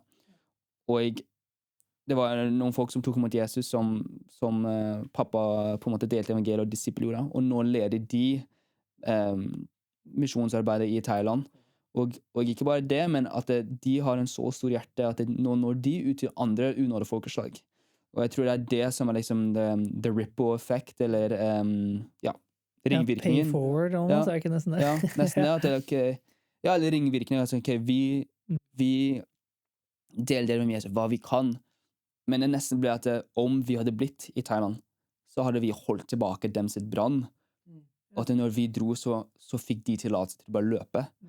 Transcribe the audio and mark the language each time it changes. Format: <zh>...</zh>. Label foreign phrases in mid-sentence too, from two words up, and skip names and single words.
<no>Og det var noen folk som tok imot Jesus som pappa på en måte delte evangeliet og disippelgjorde, og nå leder de misjonsarbeidet i Thailand. Og ikke bare det, men at de har en så stor hjerte at nå når de ut til andre unådde folkeslag. Og jeg tror det er det som er liksom</no> <en>the ripple effect,</en> <no>eller ja, ringvirkningen.</no> <en>Pay forward, almost,</en> <no>er det ikke nesten det? Ja, nesten det. At det er okay, ja, eller ringvirkningen. Altså, okay, vi deler med Jesus hva vi kan, men det nesten ble at om vi hadde blitt i Thailand, så hadde vi holdt tilbake dem sitt brann. Og at når vi dro, så fikk de tillatelse til å bare løpe.</no>